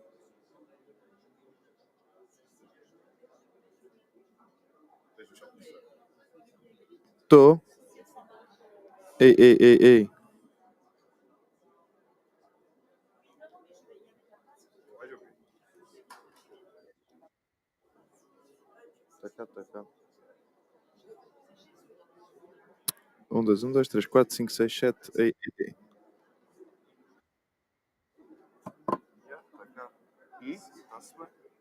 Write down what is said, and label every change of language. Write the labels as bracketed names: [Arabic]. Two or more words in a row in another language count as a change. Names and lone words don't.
[Portuguese] Tô. Ei, ei, ei, ei. Tá cá, tá cá. Dois, três, quatro, cinco, seis, sete. Ei, ei, ei. Está-se bem.